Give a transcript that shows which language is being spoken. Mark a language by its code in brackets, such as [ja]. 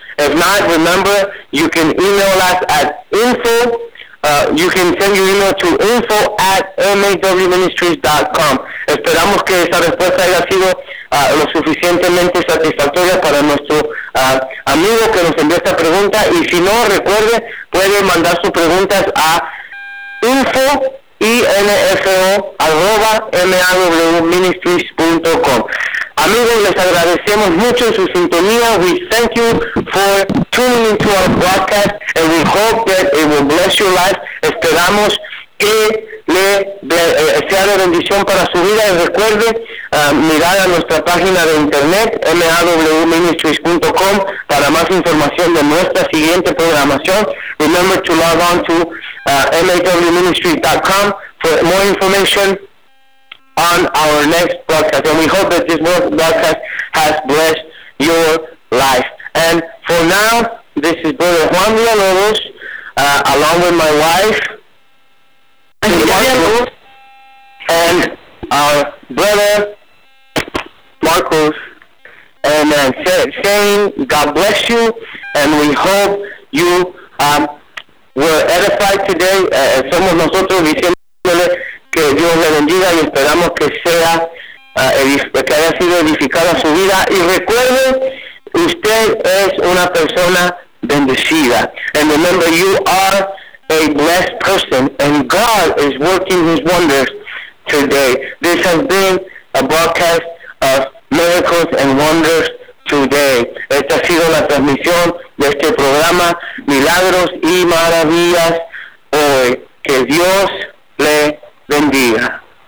[en] If not, remember, you can email us at info. You can send your email to info@mawministries.com. [es] Esperamos que esa respuesta haya sido lo suficientemente satisfactoria para nuestro amigo que nos envió esta pregunta. Y si no, recuerde, puede mandar sus preguntas a info@mawministries.com. Amigos, les agradecemos mucho su sintonía. [en] We thank you for tuning into our broadcast and we hope that it will bless your life. [es] Esperamos que sea de bendición para su vida. Y recuerde mirar a nuestra página de internet mawministries.com para más información de nuestra siguiente programación. [en] Remember to log on to mawministries.com for more information on our next broadcast. And we hope that this broadcast has blessed your life. And for now, this is Brother Juan Villalobos, along with my wife, Marcos, and our brother, Marcos, and saying God bless you, and we hope you were edified today. [es] Somos nosotros diciéndole que Dios le bendiga y esperamos que sea que haya sido edificada su vida. Y recuerde, usted es una persona bendecida. [en] And remember, you are a blessed person, and God is working his wonders today. This has been a broadcast of miracles and wonders today. [es] Esta ha sido la transmisión de este programa, Milagros y Maravillas, hoy. Que Dios le bendiga.